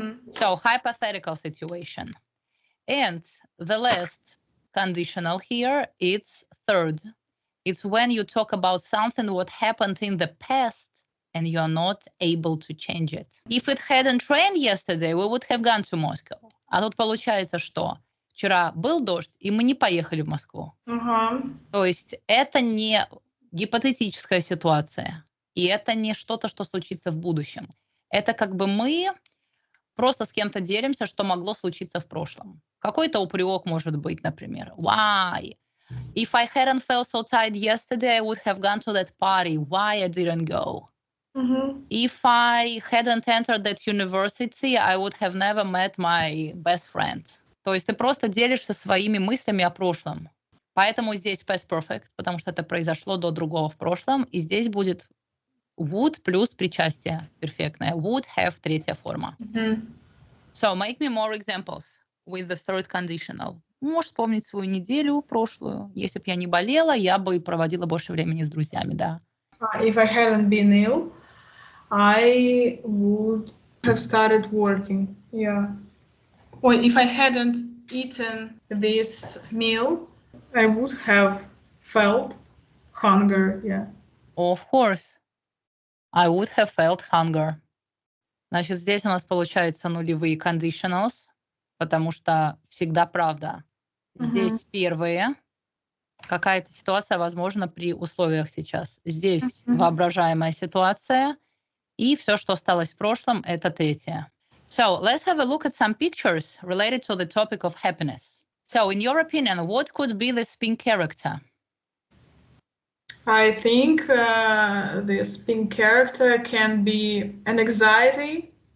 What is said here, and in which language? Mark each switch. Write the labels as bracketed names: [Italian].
[English] So, hypothetical situation. And the last conditional here, it's third. It's when you talk about something what happened in the past and you're not able to change it. If it hadn't rained yesterday, we would have gone to Moscow. [Russian] А тут получается, что вчера был дождь, и мы не поехали в Москву. То есть это не гипотетическая ситуация, и это не что-то, что случится в будущем. Это как бы мы просто с кем-то делимся, что могло случиться в прошлом. Какой-то упрек может быть, например. [English] Why? If I hadn't felt so tired yesterday, I would have gone to that party. Why I didn't go? If I hadn't entered that university, I would have never met my best friend. [Russian] То есть ты просто делишься своими мыслями о прошлом. Поэтому здесь past perfect, потому что это произошло до другого в прошлом. И здесь будет would плюс причастие перфектное. [English] Would have [Russian] третья форма. [English] So make me more examples with the third conditional. [Russian] Можешь вспомнить свою неделю прошлую. Если бы я не болела, я бы проводила больше времени с друзьями, да. [English] If I hadn't been ill, I would have started working. Yeah. Or if I hadn't eaten this meal, I would have felt hunger. Yeah. Of course. I would have felt hunger. [Russian] Значит, здесь у нас получаются нулевые conditionals, потому что всегда правда. Здесь первые. Какая-то ситуация возможна при условиях сейчас. Здесь воображаемая ситуация. И все, что осталось в прошлом, это третье. [English] So, let's have a look at some pictures related to the topic of happiness. So, in your opinion, what could be the pink character? I think this pink character can be an anxiety.